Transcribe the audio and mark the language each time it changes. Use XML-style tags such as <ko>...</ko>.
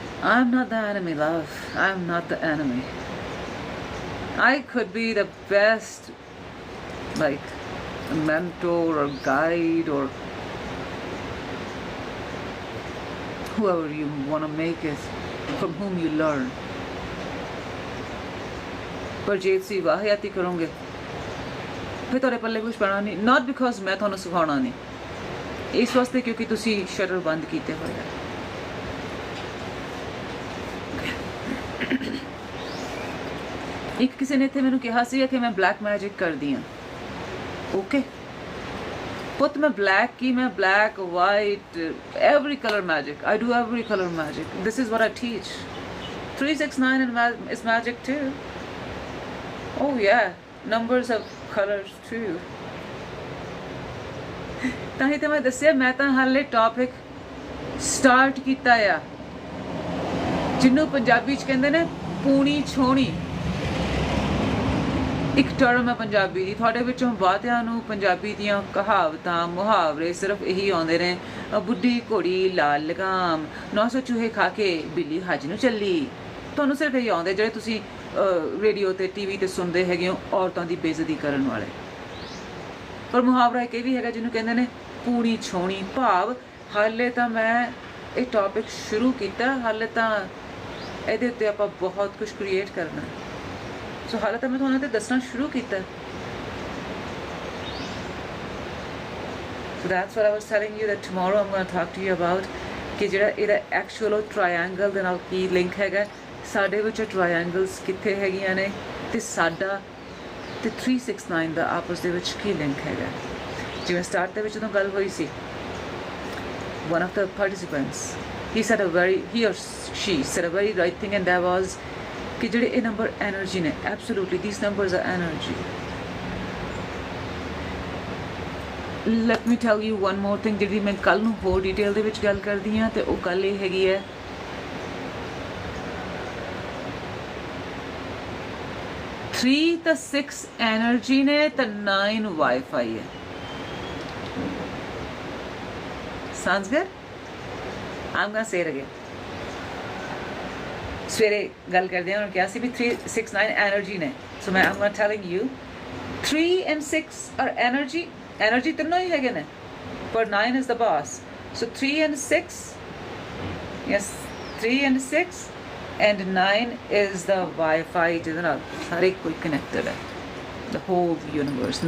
<en>I'm not the enemy, love. I'm not the enemy. I could be the best, like, mentor or guide or whoever you want to make it, from whom you learn.</en> <pa>ਪਰ ਜੇ ਤੁਸੀਂ ਵਾਹਿਆਤੀ ਕਰੋਗੇ ਫਿਰ ਤੁਹਾਡੇ ਪੱਲੇ ਕੁਛ ਪੈਣਾ ਨਹੀਂ,</pa> <en>not because</en> <pa>ਮੈਂ ਤੁਹਾਨੂੰ ਸਿਖਾਉਣਾ ਨਹੀਂ, ਇਸ ਵਾਸਤੇ ਕਿਉਂਕਿ ਤੁਸੀਂ ਸ਼ਟਰ ਬੰਦ ਕੀਤੇ ਹੋਏ ਆ। ਇੱਕ ਕਿਸੇ ਨੇ ਇੱਥੇ ਮੈਨੂੰ ਕਿਹਾ ਸੀਗਾ ਕਿ ਮੈਂ ਬਲੈਕ ਮੈਜਿਕ ਕਰਦੀ ਹਾਂ। ਓਕੇ ਪੁੱਤ, ਮੈਂ ਬਲੈਕ ਕੀ, ਮੈਂ</pa> <en>Black white every colour magic, I do every colour magic, this is what I teach. 369 is magic too. Oh yeah, numbers of colors too.</en> <pa>ਤਾਂ ਹੀ ਤਾਂ ਮੈਂ ਦੱਸਿਆ ਮੈਂ ਤਾਂ ਹਾਲੇ ਟੌਪਿਕ ਸਟਾਰਟ ਕੀਤਾ ਆ, ਜਿਹਨੂੰ ਪੰਜਾਬੀ 'ਚ ਕਹਿੰਦੇ ਨੇ ਪੂਣੀ ਛੋਣੀ। ਇੱਕ ਟਰਮ ਹੈ ਪੰਜਾਬੀ ਦੀ, ਤੁਹਾਡੇ ਵਿੱਚੋਂ ਬਹੁਤਿਆਂ ਨੂੰ ਪੰਜਾਬੀ ਦੀਆਂ ਕਹਾਵਤਾਂ ਮੁਹਾਵਰੇ ਸਿਰਫ ਇਹੀ ਆਉਂਦੇ ਨੇ, ਬੁੱਢੀ ਘੋੜੀ ਲਾਲ ਲਗਾਮ, 900 ਚੂਹੇ ਖਾ ਕੇ ਬਿੱਲੀ ਹੱਜ ਨੂੰ ਚੱਲੀ। ਤੁਹਾਨੂੰ ਸਿਰਫ ਇਹੀ ਆਉਂਦੇ ਜਿਹੜੇ ਤੁਸੀਂ ਰੇਡੀਓ ਤੇ ਟੀਵੀ ਤੇ ਸੁਣਦੇ ਹੈਗੇ ਹੋ, ਔਰਤਾਂ ਦੀ ਬੇਇੱਜ਼ਤੀ ਕਰਨ ਵਾਲੇ। ਪਰ ਮੁਹਾਵਰਾ ਇੱਕ ਇਹ ਵੀ ਹੈਗਾ ਜਿਹਨੂੰ ਕਹਿੰਦੇ ਨੇ ਪੂਣੀ ਛੋਣੀ, ਭਾਵ ਹਾਲੇ ਤਾਂ ਮੈਂ ਇਹ ਟੌਪਿਕ ਸ਼ੁਰੂ ਕੀਤਾ, ਹਾਲੇ ਤਾਂ ਇਹਦੇ ਉੱਤੇ ਆਪਾਂ ਬਹੁਤ ਕੁਝ ਕ੍ਰੀਏਟ ਕਰਨਾ, ਸੋ ਹਾਲੇ ਤਾਂ ਮੈਂ ਤੁਹਾਨੂੰ ਤੇ ਦੱਸਣਾ ਸ਼ੁਰੂ ਕੀਤਾ।</pa> <en>So that's what I was telling you, that tomorrow I'm going to talk to you about</en> <pa>ਕਿ ਜਿਹੜਾ ਇਹਦਾ ਐਕਚੁਅਲ ਟ੍ਰਾਇੰਗਲ ਦੇ ਨਾਲ ਕੀ ਲਿੰਕ ਹੈਗਾ, ਸਾਡੇ ਵਿੱਚ ਟ੍ਰਾਇੰਗਲਸ ਕਿੱਥੇ ਹੈਗੀਆਂ ਨੇ ਤੇ ਸਾਡਾ ਤੇ 369 ਦਾ ਆਪਸ ਦੇ ਵਿੱਚ ਕੀ ਲਿੰਕ ਹੈਗਾ। ਜਿਵੇਂ ਸਟਾਰਟ ਦੇ ਵਿੱਚ ਜਦੋਂ ਗੱਲ ਹੋਈ ਸੀ,</pa> <en>one of the participants he or she said a very right thing, and that was</en> <pa>ਕਿ ਜਿਹੜੇ ਇਹ ਨੰਬਰ ਐਨਰਜੀ ਨੇ,</pa> <en>absolutely these numbers are energy, let me tell you one more thing</en> <pa>ਜਿਹੜੀ ਮੈਂ ਕੱਲ ਨੂੰ ਹੋਰ ਡਿਟੇਲ ਦੇ ਵਿੱਚ ਗੱਲ ਕਰਦੀ ਹਾਂ, ਤੇ ਉਹ ਗੱਲ ਇਹ ਹੈਗੀ ਹੈ 3 ਤਾਂ 6 ਐਨਰਜੀ ਨੇ ਤੇ 9 ਵਾਈਫਾਈ ਹੈ।</pa> <en>Sounds good? I'm gonna say it again.</en> <pa>ਸਵੇਰੇ ਗੱਲ ਕਰਦੇ ਹਾਂ, ਉਹਨਾਂ ਕਿਹਾ ਸੀ ਵੀ 3 6 9 ਐਨਰਜੀ ਨੇ, ਸੋ ਮੈਂ</pa> <en>I'm telling you 3 and 6 are energy</en> <pa>ਤਿੰਨੋਂ ਹੀ ਹੈਗੇ ਨੇ, ਪਰ</pa> <en>9 is the boss. So 3 and 6, yes, 3 and 6 and 9 is the Wi-Fi</en> <pa>ਜਿਹਦੇ ਨਾਲ ਹਰ ਇੱਕ ਕੋਈ</pa> <en>connected ਹੈ, the whole universe.</en>